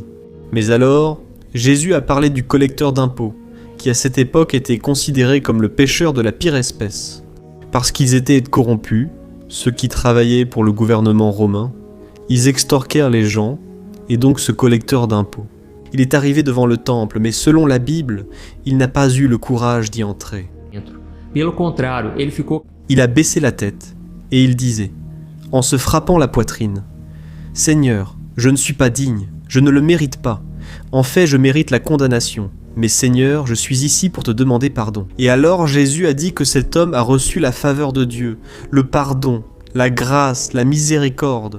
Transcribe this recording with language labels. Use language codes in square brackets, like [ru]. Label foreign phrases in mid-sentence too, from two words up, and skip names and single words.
[fr] Mais alors, Jésus a parlé du collecteur d'impôts, qui à cette époque était considéré comme le pécheur de la pire espèce. Parce qu'ils étaient corrompus, ceux qui travaillaient pour le gouvernement romain, ils extorquèrent les gens, et donc ce collecteur d'impôts. Il est arrivé devant le temple, mais selon la Bible, il n'a pas eu le courage d'y entrer. [pt] Pelo contrário, ele ficou. [fr] Il a baissé la tête, et il disait, en se frappant la poitrine, « Seigneur, je ne suis pas digne, je ne le mérite pas. En fait, je mérite la condamnation. Mais Seigneur, je suis ici pour te demander pardon. » Et alors Jésus a dit que cet homme a reçu la faveur de Dieu, le pardon, la grâce, la miséricorde.